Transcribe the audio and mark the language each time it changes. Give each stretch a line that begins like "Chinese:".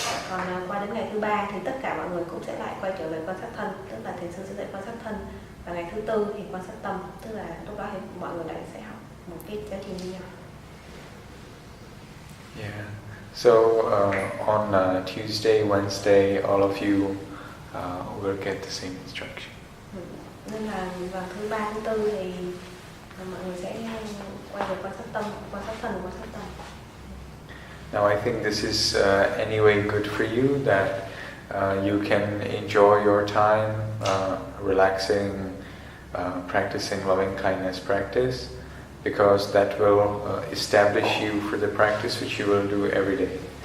Vietnamese: Còn qua đến ngày thứ 3 thì tất cả mọi người cũng sẽ lại quay trở về quan sát thân, tức là thiền sư sẽ dạy quan sát thân, và ngày thứ 4 thì quan sát tâm, tức là lúc đó thì mọi người lại sẽ học một cái giáo trình như nhau.
English: Yeah. So on Tuesday, Wednesday, all of you will get the same instruction.
Vietnamese: Nên là vào thứ 3, thứ 4 thì mọi người sẽ quay về quan sát tâm, quan sát thân, quan sát tâm.
English: Now I think this is anyway good for you, that you can enjoy your time relaxing, practicing loving kindness practice, because that will establish you for the practice which you will do every day.